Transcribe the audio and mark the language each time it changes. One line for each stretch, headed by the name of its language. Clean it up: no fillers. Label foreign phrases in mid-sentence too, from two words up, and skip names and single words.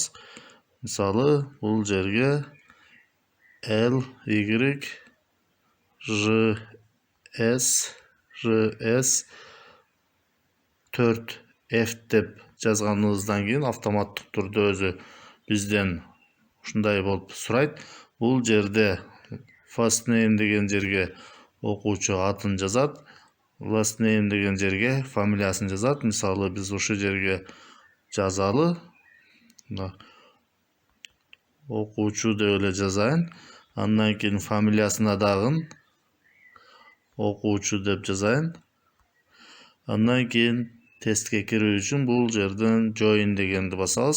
Kyrgyz: Мисалы, бул жерге L Y J S 4F деп жазганыбыздан кийин автоматтык түрдө өзү бизден ушундай болуп сурайт. Бул жерде
English: first name
Kyrgyz: деген жерге окуучу атын жазат,
English: last name
Kyrgyz: деген жерге фамилиясын жазат. Мисалы, биз ошол жерге жазалы. Окуучу деп эле жазайын. Андан кийин фамилиясына дагы окуучу деп жазайын. Андан кийин тестке кирүү үчүн бул жерден join дегенди басабыз.